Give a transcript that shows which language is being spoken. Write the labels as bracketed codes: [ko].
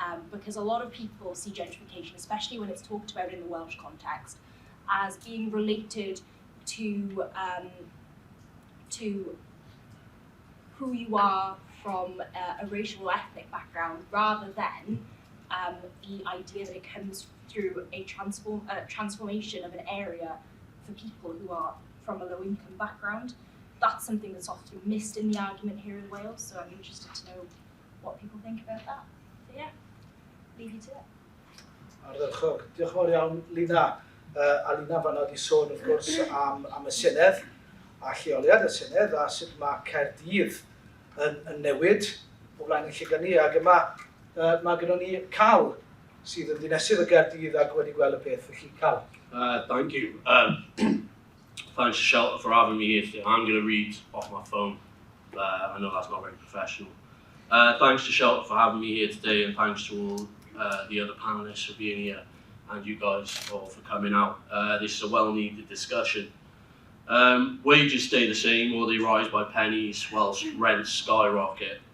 [en] Because a lot of people see gentrification, especially when it's talked about in the Welsh context, as being related to who you are from a racial or ethnic background, rather than the idea that it comes through a transformation of an area for people who are from a low-income background. That's something that's often missed in the argument here in Wales, so I'm interested to know what people think about that. So yeah, leave you to it. [cy] Ardderchog. Diolch yn fawr iawn, Leena. A Leena fan'na wedi sôn, wrth gwrs, am y Senedd, a lleoliad y Senedd, a sut mae Caerdydd yn newid o flaen y llygynnu, ac yma mae gennym ni Cal sydd yn dinesydd y Gaerdydd ac wedi gweld y peth, felly Cal. [en] Thank you. Thanks to Shelter for having me here today. I'm going to read off my phone. I know that's not very professional. Thanks to Shelter for having me here today, and thanks to all the other panellists for being here, and you guys all for coming out. This is a well-needed discussion. Wages stay the same, or they rise by pennies, whilst rents skyrocket.